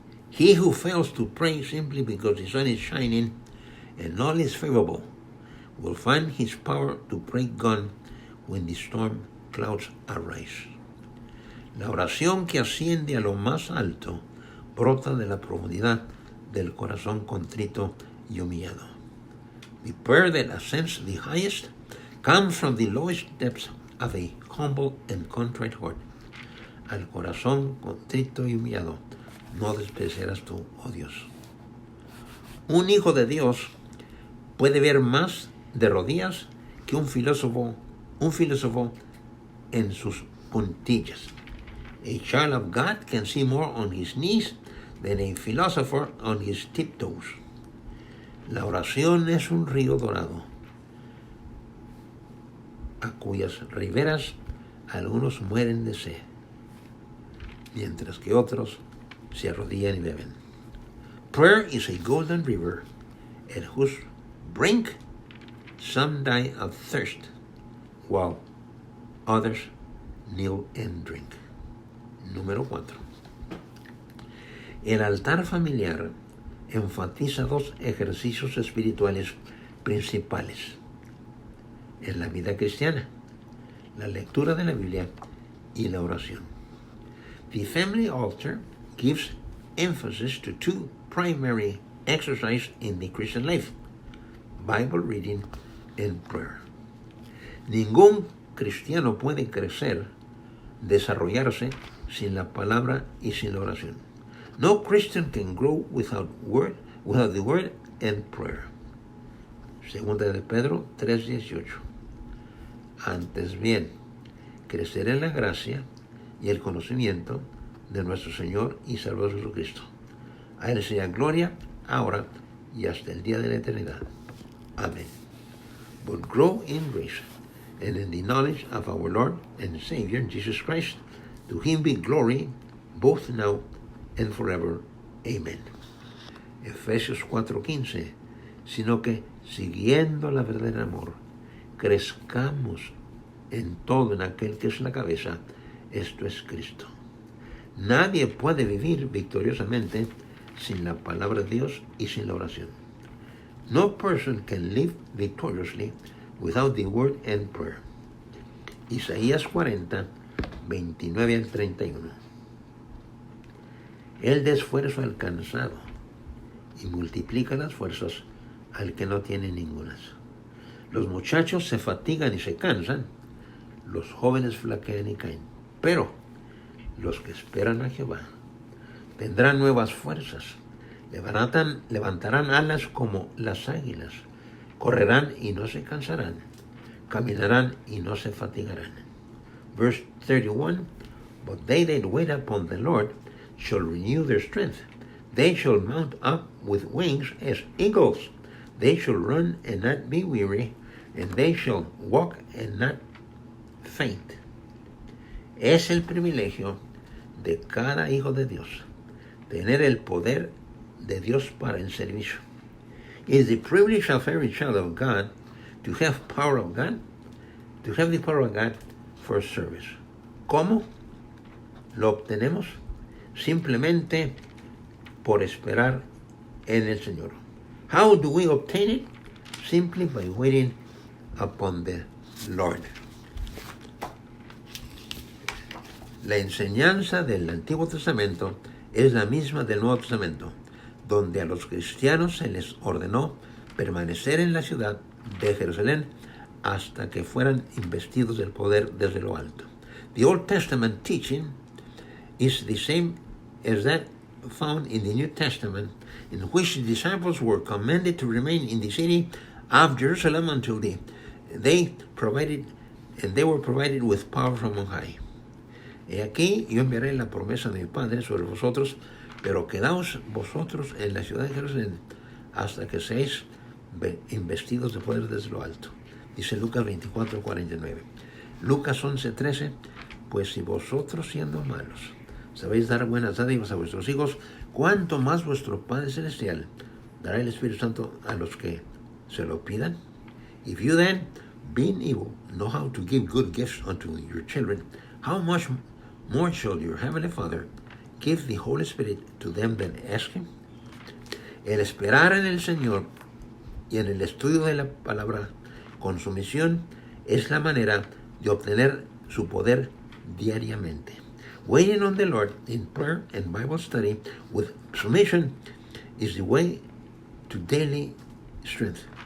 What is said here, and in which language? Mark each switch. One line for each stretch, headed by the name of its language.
English: He who fails to pray simply because the sun is shining and all is favorable will find his power to pray gone when the storm clouds arise.
Spanish: La oración que asciende a lo más alto brota de la profundidad del corazón contrito y humillado.
English: The prayer that ascends the highest comes from the lowest depths of a humble and contrite heart.
Spanish: Al corazón contrito y humillado no despreciarás tú, oh Dios. Un hijo de Dios puede ver más de rodillas que un filósofo en sus puntillas.
English: A child of God can see more on his knees than a philosopher on his tiptoes.
Spanish: La oración es un río dorado, a cuyas riberas algunos mueren de sed, mientras que otros se arrodillan y beben.
English: Prayer is a golden river, at whose brink some die of thirst, while others kneel and drink.
Spanish: Número 4. El altar familiar enfatiza dos ejercicios espirituales principales en la vida cristiana: la lectura de la Biblia y la oración.
English: The family altar gives emphasis to two primary exercises in the Christian life: Bible reading and prayer.
Spanish: Ningún cristiano puede crecer, desarrollarse sin la palabra y sin la oración.
English: No Christian can grow without the word and prayer.
Spanish: Segunda de Pedro 3:18. Antes bien, crecer en la gracia y el conocimiento de nuestro Señor y Salvador Jesucristo. A Él sea gloria, ahora y hasta el día de la eternidad. Amén.
English: But grow in grace and in the knowledge of our Lord and Savior Jesus Christ. To Him be glory, both now and forever.
Spanish: Amen. Efesios 4:15. Sino que, siguiendo la verdad del amor, crezcamos en todo en aquel que es la cabeza, esto es Cristo. Nadie puede vivir victoriosamente sin la palabra de Dios y sin la oración.
English: No person can live victoriously without the word and prayer.
Spanish: Isaías 40, 29 al 31. Él da esfuerzo al cansado y multiplica las fuerzas al que no tiene ningunas. Los muchachos se fatigan y se cansan, los jóvenes flaquean y caen, pero los que esperan a Jehová tendrán nuevas fuerzas, levantarán alas como las águilas, correrán y no se cansarán, caminarán y no se fatigarán.
English: Verse 31, But they that wait upon the Lord shall renew their strength. They shall mount up with wings as eagles. They shall run and not be weary, and they shall walk and not faint.
Spanish: Es el privilegio de cada hijo de Dios tener el poder de Dios para el servicio.
English: It is the privilege of every child of God to have the power of God for service.
Spanish: ¿Cómo lo obtenemos? Simplemente por esperar en el Señor.
English: How do we obtain it? Simply by waiting upon the Lord.
Spanish: La enseñanza del Antiguo Testamento es la misma del Nuevo Testamento, donde a los cristianos se les ordenó permanecer en la ciudad de Jerusalén hasta que fueran investidos del poder desde lo alto.
English: The Old Testament teaching is the same as that found in the New Testament, in which the disciples were commanded to remain in the city of Jerusalem until they were provided with power from on high.
Spanish: He aquí yo enviaré la promesa de mi Padre sobre vosotros, pero quedaos vosotros en la ciudad de Jerusalén hasta que seáis investidos de poder desde lo alto. Dice Lucas 24:49. Lucas 11:13. Pues si vosotros siendo malos sabéis dar buenas dádivas a vuestros hijos, cuánto más vuestro Padre Celestial dará el Espíritu Santo a los que se lo pidan.
English: If you then, being evil, know how to give good gifts unto your children, how much more shall your Heavenly Father give the Holy Spirit to them that ask Him?
Spanish: El esperar en el Señor y en el estudio de la palabra con sumisión es la manera de obtener su poder diariamente.
English: Waiting on the Lord in prayer and Bible study with submission is the way to daily strength.